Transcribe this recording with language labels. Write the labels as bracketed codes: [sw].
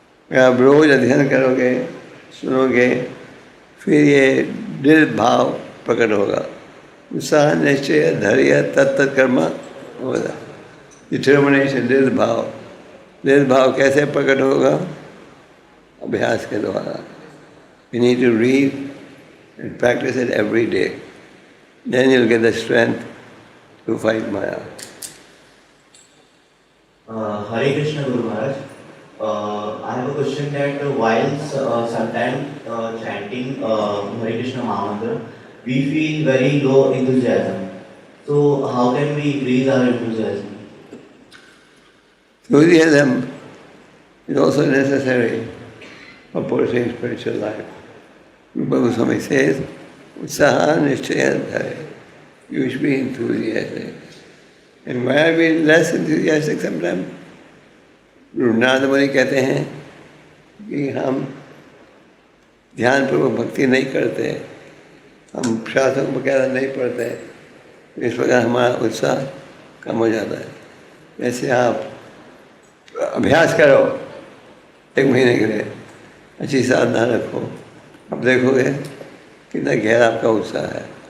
[hi] आप रोज अध्ययन करोगे, सुनोगे, फिर ये दृढ़ भाव प्रकट होगा। [sa] उत्साह निश्चय धैर्य तत्त कर्म होगा। [hi] डिटर्मिनेशन, दृढ़ भाव कैसे प्रकट होगा? अभ्यास के द्वारा। [en] You need to read and practice it every day. Then you'll get the strength to fight Maya. Hare Krishna Guru Maharaj. I have a question that while sometimes chanting Hare Krishna Mahamantra, we feel very low enthusiasm. So how can we increase our enthusiasm? Enthusiasm is also necessary for pursuing spiritual life. Rupa Goswami says, [sa] उत्साह निश्चय धरे. [en] You should be enthusiastic. And why are we less enthusiastic sometimes? [hi] Raghunath मुनि कहते हैं कि हम ध्यानपूर्वक भक्ति नहीं करते, हम शास्त्रों वगैरह नहीं पढ़ते, इस प्रकार हमारा उत्साह कम हो जाता है. जैसे आप अभ्यास करो 1 महीने के लिए, अच्छी साधना रखो, अब देखोगे कितना गहरा आपका उत्साह है.